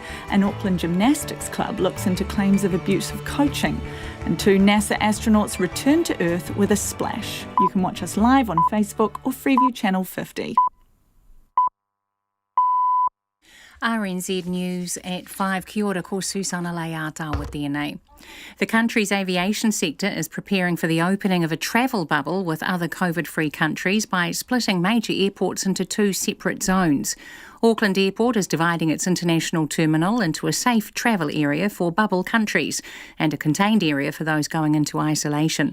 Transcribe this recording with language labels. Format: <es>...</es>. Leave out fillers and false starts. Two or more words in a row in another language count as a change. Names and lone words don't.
<en>An Auckland Gymnastics club looks into claims of abusive coaching. And 2 NASA astronauts return to Earth with a splash. You can watch us live on Facebook or Freeview Channel 50. RNZ News at 5.</en> <mi>Kia ora, ko Susana Leata</mi> <en>with DNA. The country's aviation sector is preparing for the opening of a travel bubble with other COVID-free countries by splitting major airports into 2 separate zones. Auckland Airport is dividing its international terminal into a safe travel area for bubble countries and a contained area for those going into isolation.</en>